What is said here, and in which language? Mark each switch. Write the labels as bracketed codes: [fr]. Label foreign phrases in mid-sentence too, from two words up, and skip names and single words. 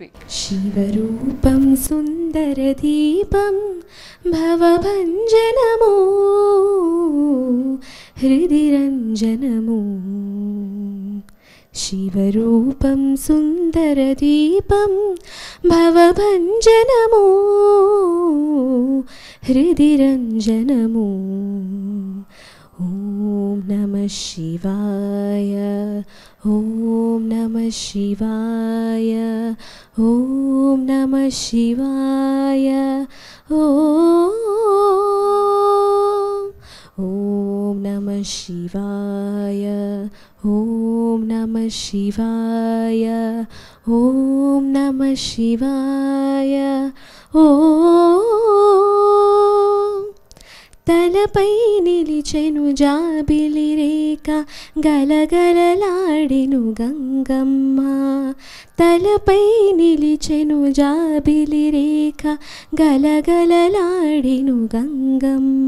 [te] శివరూపం సుందరదీపం భవభంజనము హృదిరంజనము శివరూపం సుందరదీపం భవభంజనము హృదిరంజనము [sa] ॐ नमः शिवाय। ॐ नमः शिवाय. ॐ नमः शिवाय. ॐ नमः शिवाय. ॐ नमः शिवाय. ॐ नमः शिवाय. [te] Om తలపై నిలిచెను జాబిలి రేఖ గలగలలాడెను గంగమ్మ. తలపై నిలిచెను జాబిలి రేఖ గలగలలాడెను గంగమ్మ.